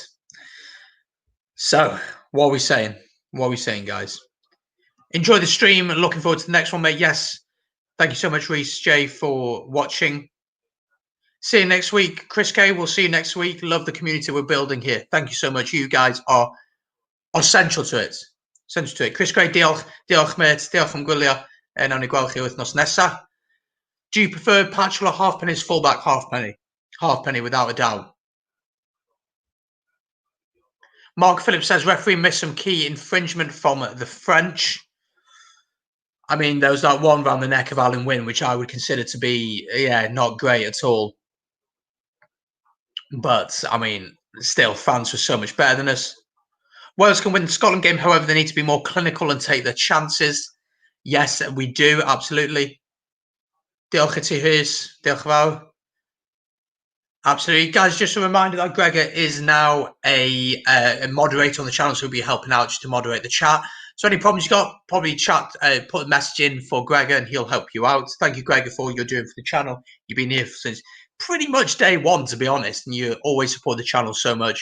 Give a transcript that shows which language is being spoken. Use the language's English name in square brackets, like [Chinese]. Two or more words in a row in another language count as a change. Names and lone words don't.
[English] So, what are we saying? What are we saying, guys? Enjoy the stream. Looking forward to the next one, mate. Yes. Thank you so much, Reese J, for watching. See you next week. Chris K, we'll see you next week. Love the community we're building here. Thank you so much. You guys are central to it. Central to it. [Welsh] Chris K, diolch mate. Diolch am gwylio. Nawn ni gweld chi wythnos nesa. [English] Do you prefer Patchell or Halfpenny's fullback? Halfpenny. Halfpenny, without a doubt. Mark Phillips says referee missed some key infringement from the French. I mean, there was that one round the neck of Alan Wynne, which I would consider to be, not great at all. But, I mean, still, France was so much better than us. Wales can win the Scotland game, however, they need to be more clinical and take their chances. Yes, we do, absolutely. [Welsh] Diolch i ti, Rhys. Diolch yn fawr. [English] Absolutely. Guys, just a reminder that Gregor is now a moderator on the channel, so he'll be helping out just to moderate the chat. So any problems you got, probably put a message in for Gregor and he'll help you out. Thank you, Gregor, for all you're doing for the channel. You've been here since pretty much day one, to be honest, and you always support the channel so much.